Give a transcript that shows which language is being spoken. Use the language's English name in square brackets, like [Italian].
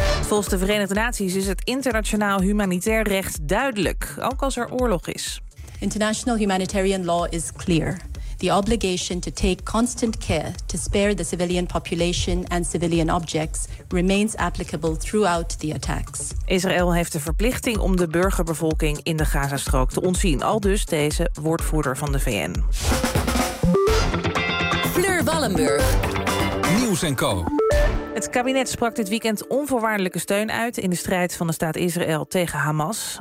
[Dutch] Volgens de Verenigde Naties is het internationaal humanitair recht duidelijk, ook als er oorlog is. [English] International humanitarian law is clear. The obligation to take constant care to spare the civilian population and civilian objects remains applicable throughout the attacks. [Dutch] Israël heeft de verplichting om de burgerbevolking in de Gazastrook te ontzien, aldus deze woordvoerder van de VN. Fleur Wallenburg. Nieuws en Co. Het kabinet sprak dit weekend onvoorwaardelijke steun uit in de strijd van de staat Israël tegen Hamas.